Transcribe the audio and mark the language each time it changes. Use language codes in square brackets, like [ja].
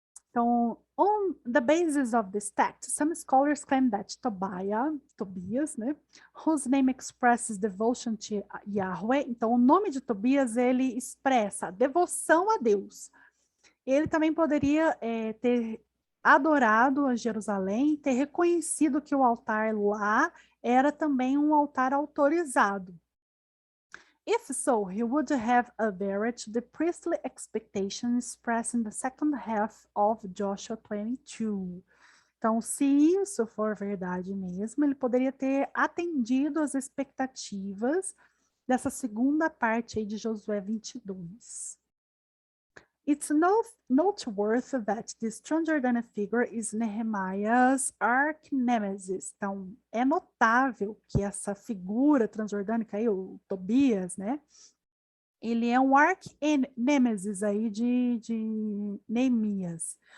[pt] Então, [en] on the basis of this text, some scholars claim that Tobias, [pt] né, [en] whose name expresses devotion to Yahweh, [pt] então o nome de Tobias, ele expressa devoção a Deus. Ele também poderia ter adorado a Jerusalém, ter reconhecido que o altar lá era também um altar autorizado. [en] If so, he would have adhered to the priestly expectation expressed in the second half of Joshua 22. [pt] Então, se isso for verdade mesmo, ele poderia ter atendido às expectativas dessa segunda parte aí de Josué 22. [en] It's noteworthy that this transjordanic figure is Nehemiah's arch-nemesis. [pt] Então, é notável que essa figura transjordânica aí, o Tobias, né? Ele é um arch-nemesis aí de Neemias.